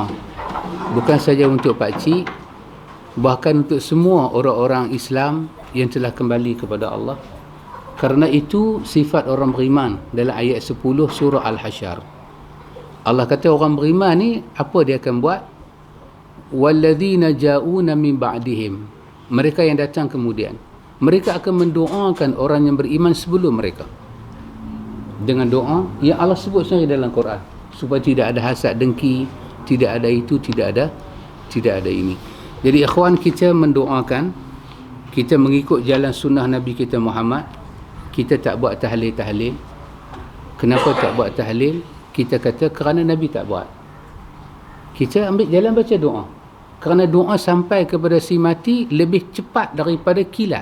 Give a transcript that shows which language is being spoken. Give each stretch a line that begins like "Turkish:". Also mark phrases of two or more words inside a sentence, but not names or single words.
Malay: Bukan saja untuk pakcik, bahkan untuk semua orang-orang Islam yang telah kembali kepada Allah. Kerana itu sifat orang beriman dalam ayat 10 surah Al-Hasyr. Allah kata orang beriman ni apa dia akan buat?
Arabic: والذين جاءوا من بعدهم.
Malay: Mereka yang datang kemudian, mereka akan mendoakan orang yang beriman sebelum mereka. Dengan doa yang Allah sebut sendiri dalam Quran, supaya tidak ada hasad dengki, tidak ada itu, tidak ada ini. Jadi ikhwan, kita mendoakan, kita mengikut jalan sunnah Nabi kita Muhammad. Kita tak buat tahlil. Kenapa tak buat tahlil? Kita kata kerana Nabi tak buat. Kita ambil jalan baca doa. Kerana doa sampai kepada si mati lebih cepat daripada kilat.